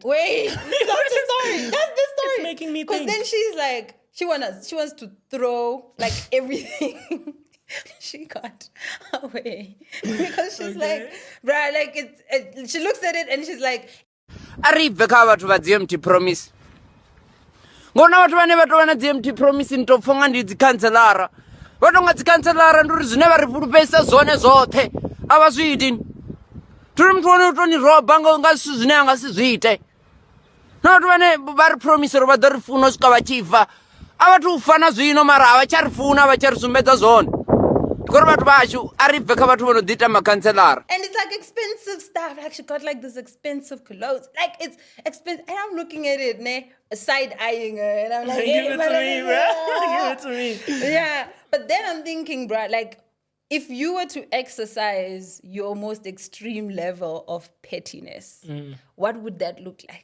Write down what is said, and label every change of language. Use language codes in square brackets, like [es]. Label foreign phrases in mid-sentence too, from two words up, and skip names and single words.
[en] Wait, that's the story. That's the story. It's making me think. Because then she's like, she wants to throw like everything she got away because she's like, bruh, like she looks at it and she's like, [ve] arrive kha vhathu vha dzi [en] empty promise [ve] ngona vhathu vhane vha tou vha na dzi [en] empty promise [ve] ni tou pfha nga ndi dzi cancelara vha tou nga dzi cancelara ndi uri zwine vha ri fulufhedzisa zwone zwoṱhe a vha zwi iti turi muthu wone u tou ni roba nga zwithu zwine a nga si zwi ite na vhathu vhane vha ri promise uri vha ḓo ri funa u swika vha tshi fa a vhathu u fana zwino mara a vha tsha ri funa vha tsha ri sumbedza zwone ndikuri vhathu vashu a ri bve kha vhathu vho no ḓi ita macancelara. [en] And it's like expensive stuff. Like she got like this expensive clothes. Like it's expensive. And I'm looking at it, side-eyeing her. And I'm like, give it to me, bro. Give it to me. Yeah. But then I'm thinking, bro, like, if you were to exercise your most extreme level of pettiness, what would that look like?